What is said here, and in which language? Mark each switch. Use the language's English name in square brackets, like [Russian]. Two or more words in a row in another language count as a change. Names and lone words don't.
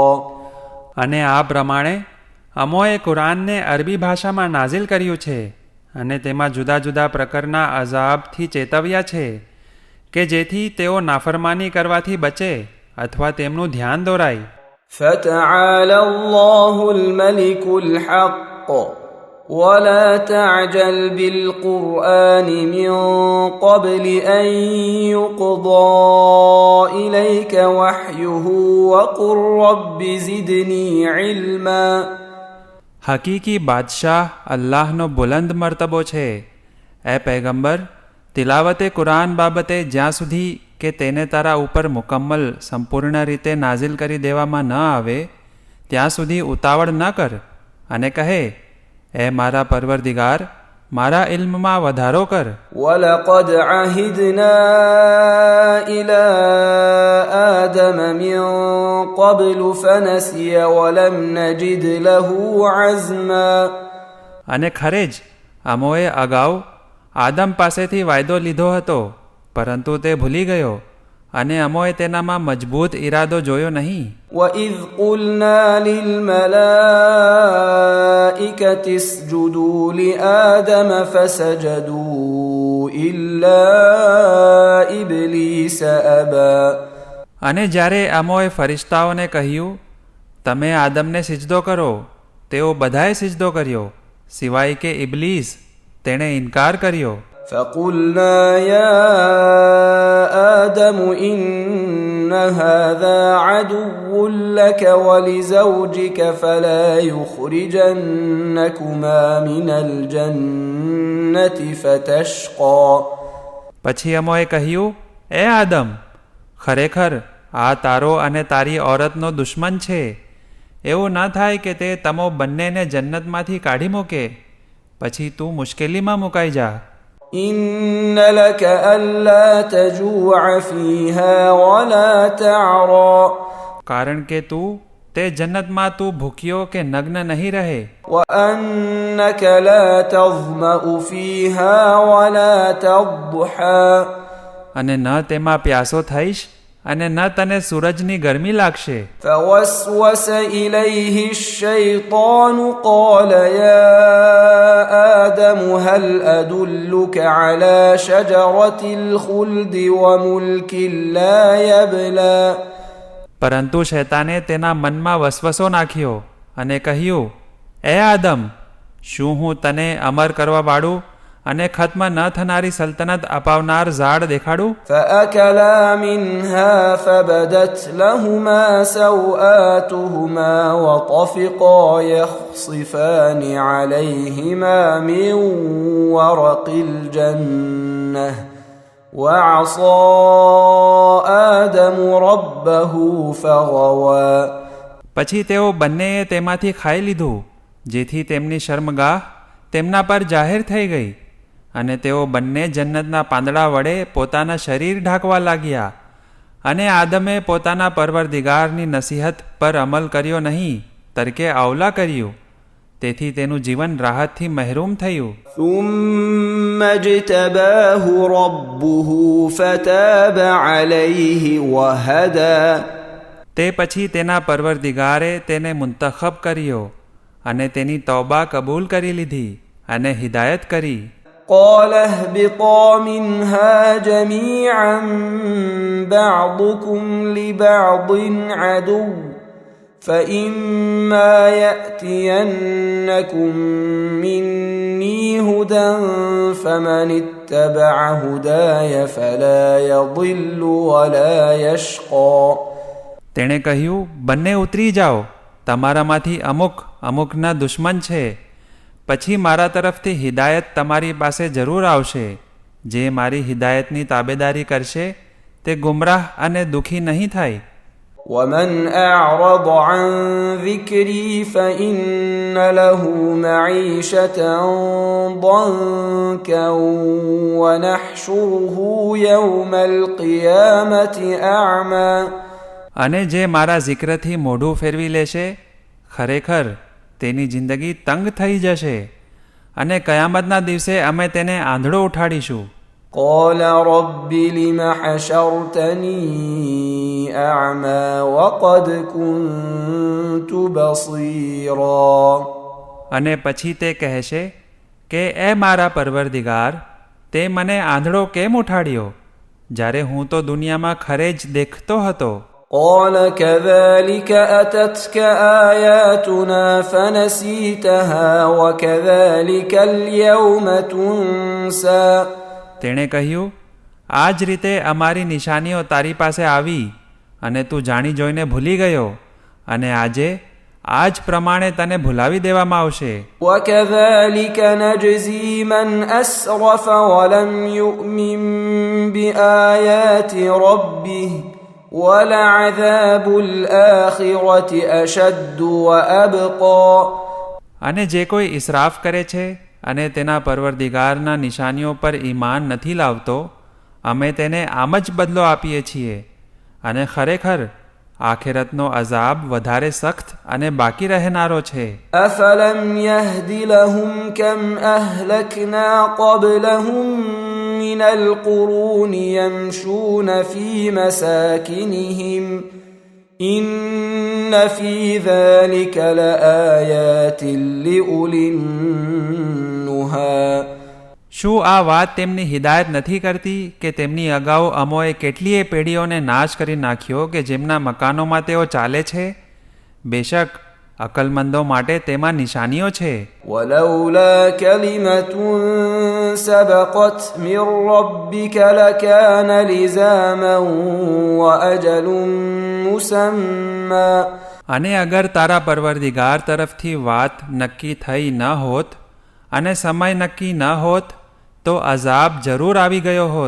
[Gujarati] અને આ પ્રમાણે અમોએ કુરાનને અરબી ભાષામાં નાઝિલ કર્યું છે અને તેમાં જુદા જુદા પ્રકારના અઝાબથી ચેતવ્યા છે કે જેથી તેઓ નાફરમાની કરવાથી બચે અથવા તેમનું ધ્યાન દોરાય. [Arabic] فتعالى الله الملك الحق ولا تعجل بالقرآن من قبل أن يقضى إليك وحيه وقل رب زدني علما. [Gujarati] હકીકી બાદશાહ અલ્લાહનો બુલંદ મર્તબો છે. એ પૈગંબર, તિલાવતે કુરાન બાબતે જ્યાં સુધી કે તેને તારા ઉપર મુકમ્મલ સંપૂર્ણ રીતે નાઝિલ કરી દેવામાં ન આવે ત્યાં સુધી ઉતાવળ ન કર અને કહે, એ મારા પરવરદિગાર, મારા ઇલ્મમાં વધારો કર. [Arabic] وَلَقَدْ عَهِدْنَا إِلَىٰ آدَمَ مِن قَبْلُ فَنَسِيَ وَلَمْ نَجِدْ لَهُ عَزْمًا. [Gujarati] અને ખરે જ અમોએ અગાઉ આદમ પાસેથી વાયદો લીધો હતો પરંતુ તે ભૂલી ગયો અને અમોએ તેનામાં મજબૂત ઈરાદો જોયો નહીં. [Arabic] وَإِذْ قُلْنَا لِلْمَلَائِكَةِ اسْجُدُوا لِآدَمَ فَسَجَدُوا إِلَّا إِبْلِيسَ أَبَى. [Gujarati] અને જ્યારે અમોએ ફરિશ્તાઓને કહ્યું, તમે આદમને સિજદો કરો, તેઓ બધાએ સિજદો કર્યો સિવાય કે ઇબલીસ, તેણે ઇનકાર કર્યો. [Arabic] فقلنا يا آدم إن هذا عدو لك ولزوجك فلا يخرجنكما من الجنة فتشقى. [Gujarati] પછી અમોએ કહ્યું, એ આદમ, ખરેખર આ તારો અને તારી ઓરતનો દુશ્મન છે. એવું ન થાય કે તે તમો બંનેને જન્નતમાંથી કાઢી મૂકે પછી તું મુશ્કેલીમાં મુકાઈ જા. [Arabic] إن لك ألا تجوع فيها ولا تعرى. [Gujarati] કારણ કે તું તે જન્નતમાં તું ભૂખ્યો કે નગ્ન નહીં રહે. [Arabic] وأنك لا تظمأ فيها ولا تضحى. [Gujarati] અને ન તેમાં પ્યાસો થઈશ અને ન તને સૂરજની ગરમી લાગશે. [Arabic] فوسوس إليه الشيطان قال يا آدم هل أدلك على شجرة الخلد وملك لا يبلى. [Gujarati] પરંતુ શૈતાને તેના મનમાં વસવસો નાખ્યો અને કહ્યું, એ આદમ, શું હું તને અમર કરવા વાળું અને ખત્મ ન થનારી સલ્તનત અપાવનાર ઝાડ દેખાડું? [Arabic] فأكلا منها فبدت لهما سوآتهما وطفقا يخصفان عليهما من ورق الجنة وعصى آدم ربه فغوى. [Gujarati] પછી તેઓ બંનેએ તેમાંથી ખાઈ લીધું, જેથી તેમની શર્મગાહ તેમના પર જાહેર થઈ ગઈ, અને તેઓ બંને જન્નતના પાંદડા વડે પોતાના શરીર ઢાંકવા લાગ્યા. અને આદમે પોતાના પરવરદિગારની નસીહત પર અમલ કર્યો નહીં, તરકે અવલા કર્યું, તેથી તેનું જીવન રાહતથી મહેરૂમ થયું. [Arabic] ثم اجتباه ربه فتاب عليه وهدى. [Gujarati] તે પછી તેના પરવરદિગારે તેને મુંતખબ કર્યો અને તેની તૌબા કબૂલ કરી લીધી અને હિદાયત કરી. [Arabic] قال اهبطا منها جميعا بعضكم لبعض عدو فإما يأتينكم مني هدى فمن اتبع هداي فلا يضل ولا يشقى. [Gujarati] તેણે કહ્યું, બંને ઉતરી જાઓ, તમારામાંથી અમુક અમુકના દુશ્મન છે. પછી મારા તરફથી હિદાયત તમારી પાસે જરૂર આવશે. જે મારી હિદાયતની તાબેદારી કરશે તે ગુમરાહ અને દુઃખી નહીં થાય. [Arabic] ومن أعرض عن ذكري فإن له معيشة ضنكا ونحشره يوم القيامة أعمى. [Gujarati] અને જે મારા zikરથી મોઢું ફેરવી લેશે, ખરેખર તેની જિંદગી તંગ થઈ જશે, અને કયામતના દિવસે અમે તેને આંધળો ઉઠાડીશું. [Arabic] قال رب لم حشرتني أعمى وقد كنت بصيرا. [Gujarati] અને પછી તે કહેશે કે એ મારા પરવરદિગાર, તે મને આંધળો કેમ ઉઠાડ્યો, જ્યારે હું તો દુનિયામાં ખરે જ દેખતો હતો. [Arabic] قال كذلك أتتك آياتنا فنسيتها وكذلك اليوم تنسى. [Gujarati] તેણે કહ્યું, આ જ રીતે અમારી નિશાનીઓ તારી પાસે આવી અને તું જાણી જોઈને ભૂલી ગયો, અને આજે આ જ પ્રમાણે તને ભૂલાવી દેવામાં આવશે. [Arabic] وكذلك نجزي من أسرف ولم يؤمن بآيات ربه وَلَعَذَابُ الْآخِرَةِ أَشَدُّ وَأَبْقَى. [Gujarati] અને જે કોઈ ઇસરાફ કરે છે અને તેના પરવરદિગારના નિશાનીઓ પર ઈમાન નથી લાવતો, અમે તેને આમ જ બદલો આપીએ છીએ, અને ખરેખર આખિરતનો અઝાબ વધારે સખ્ત અને બાકી રહેનારો છે. [Arabic] أَفَلَمْ يَهْدِ لَهُمْ كَمْ أَهْلَكْنَا قَبْلَهُمْ من القرون يمشون في مساكنهم إن في ذلك لآيات لأولي النهى. [Gujarati] શું આ વાત તેમની હિદાયત નથી કરતી કે તેમની અગાઉ અમોએ કેટલીય પેઢીઓને નાશ કરી નાખ્યો કે જેમના મકાનોમાં તેઓ ચાલે છે? બેશક અકલમંદો માટે તેમાં નિશાનીઓ છે. [Arabic] ولولا كلمة سبقت من ربك لكان لزاما وأجل مسمى. [Gujarati] અને અગર તારા પરવરદિગાર તરફથી વાત નક્કી થઈ ન હોત અને સમય નક્કી ન હોત, તો અઝાબ જરૂર આવી ગયો હોત.